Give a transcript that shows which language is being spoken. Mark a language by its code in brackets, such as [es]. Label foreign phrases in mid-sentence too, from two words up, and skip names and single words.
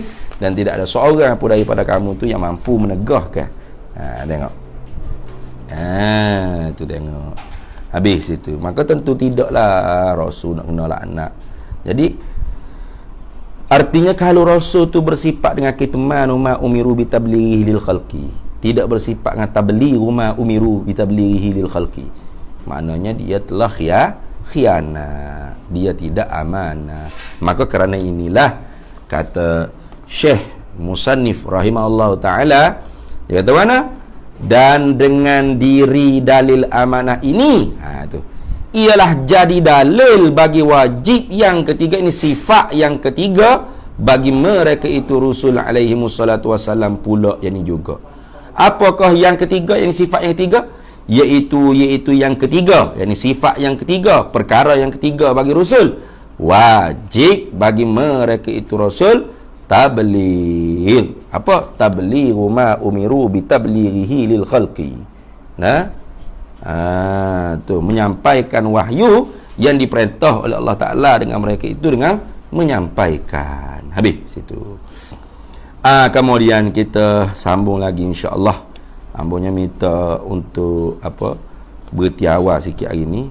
[ms] Dan tidak ada seorang pun daripada kamu tu yang mampu menegahkan. Tengok. Tu tengok. Habis itu. Maka tentu tidaklah Rasul nak kena laknat. Jadi artinya kalau Rasul tu bersifat dengan [ar] kitmanu ma umiru bitablighihi lil khalqi, [ms] tidak bersifat dengan [ar] tablighu ma umiru bitablighihi lil khalqi, [ms] maknanya dia telah khianat, dia tidak amanah. Maka kerana inilah kata Syekh Musannif [ar] rahimahullah ta'ala, [ms] dia kata mana? Dan dengan diri dalil amanah ini, tu ialah jadi dalil bagi wajib yang ketiga, ini sifat yang ketiga bagi mereka itu Rasul [ar] alaihi wassalatu wassalam [ms] pula yang ini juga. Apakah yang ketiga, yang sifat yang ketiga? Iaitu yang ketiga, yang sifat yang ketiga, perkara yang ketiga bagi Rasul, wajib bagi mereka itu Rasul tabligh. Apa? [ar] Tablighu ma umiru bitablighihi lil khalqi. [ms] Tu menyampaikan wahyu yang diperintah oleh Allah Ta'ala dengan mereka itu dengan menyampaikan. Habis situ. Kemudian kita sambung lagi insya-Allah. Ambonya minta untuk berhenti awal sikit hari ni.